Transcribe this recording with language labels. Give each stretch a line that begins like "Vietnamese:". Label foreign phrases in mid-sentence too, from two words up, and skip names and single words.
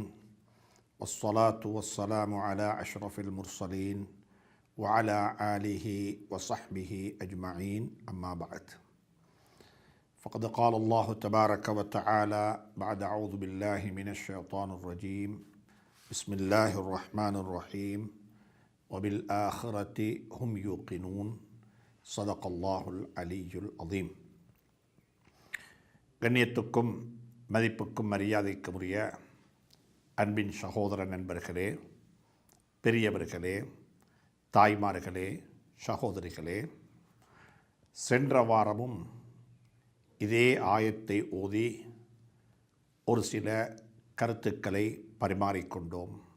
Arabic: والصلاة والسلام على أشرف المرسلين وعلى آله وصحبه أجمعين أما بعد فقد قال الله تبارك وتعالى بعد أعوذ بالله من الشيطان الرجيم بسم الله الرحمن الرحيم وبالآخرة هم يوقنون صدق الله العلي العظيم.
Tamil: கண்ணியத்துக்கும் மதிப்புக்கும் மரியாதைக்கும் உரிய அன்பின் சகோதர நண்பர்களே, பெரியவர்களே, தாய்மார்களே, சகோதரிகளே, சென்ற வாரமும் இதே ஆயத்தை ஓதி ஒரு சில கருத்துக்களை பரிமாறிக்கொண்டோம்.